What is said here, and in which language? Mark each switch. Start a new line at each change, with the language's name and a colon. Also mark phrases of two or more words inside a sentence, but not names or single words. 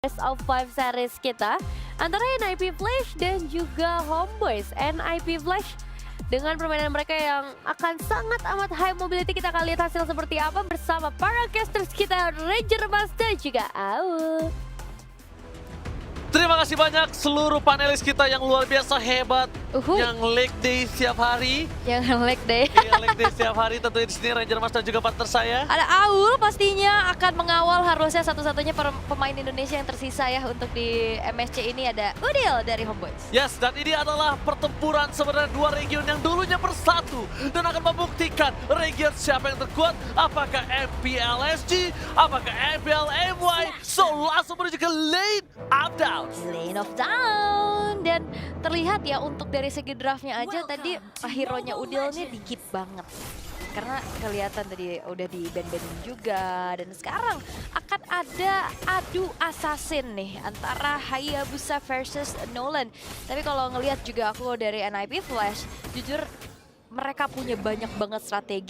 English: Best of 5 series
Indonesian: kita antara NIP Flash dan juga Homeboyz. NIP Flash dengan permainan mereka yang akan sangat amat
English: high mobility,
Indonesian: kita akan lihat hasil seperti apa bersama para casters kita, Ranger Mas dan juga AU. Terima kasih banyak seluruh panelis kita yang luar biasa hebat, yang
English: leg day
Indonesian: setiap hari.
English: Yang leg day.
Indonesian: Yang
English: leg day
Indonesian: setiap hari, tentunya di sini Ranger Mas dan juga partner saya. Ada Aul pastinya akan mengawal, harusnya satu-satunya pemain Indonesia yang tersisa ya untuk di MSC ini, ada Udil dari Homeboyz. Yes, dan ini adalah pertempuran sebenarnya dua region yang dulunya bersatu dan akan membuktikan region siapa yang terkuat. Apakah MPLSG, apakah MPLMY? So langsung menuju ke
English: lane of down. Lane of down,
Indonesian: dan terlihat ya untuk dari segi draftnya aja tadi hero-nya Udil nih dikit banget. Karena kelihatan tadi udah di ban-banin juga, dan sekarang akan ada adu assassin nih antara Hayabusa versus Nolan. Tapi kalau ngelihat juga aku dari NIP Flash, jujur mereka punya banyak banget strategi.